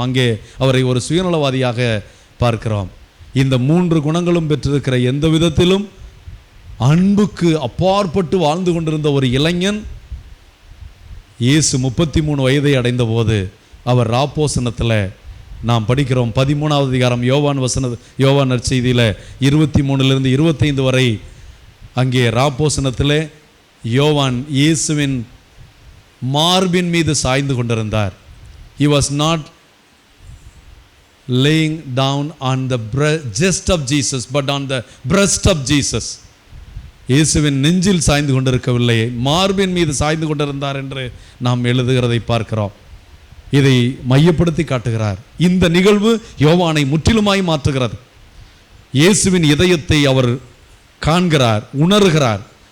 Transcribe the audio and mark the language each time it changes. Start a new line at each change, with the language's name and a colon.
Tamil: அங்கே அவரை ஒரு சுயநலவாதியாக பார்க்கிறோம். இந்த 3 குணங்களும் பெற்றிருக்கிற, எந்த விதத்திலும் அன்புக்கு அப்பாற்பட்டு வாழ்ந்து கொண்டிருந்த ஒரு இளைஞன் இயேசு 33 வயதை அடைந்த போது அவர் ராப்போசனத்தில் நாம் படிக்கிறோம். 13வது அதிகாரம் யோவான் நற்செய்தியில் 23 25 வரை அங்கே ராப்போசனத்தில் யோவான் இயேசுவின் மார்பின் மீது சாய்ந்து கொண்டிருந்தார்.
English: He was not laying down on the chest of Jesus, but on the breast of Jesus.
Tamil: இயேசுவின் நெஞ்சில் சாய்ந்து கொண்டிருக்கவில்லை, மார்பின் மீது சாய்ந்து கொண்டிருந்தார் என்று நாம் எழுதுகிறதை பார்க்கிறோம். இதை மையப்படுத்தி காட்டுகிறார். இந்த நிகழ்வு யோவானை முற்றிலுமாய் மாற்றுகிறது. இயேசுவின் இதயத்தை அவர் காண்கிறார், உணர்கிறார்.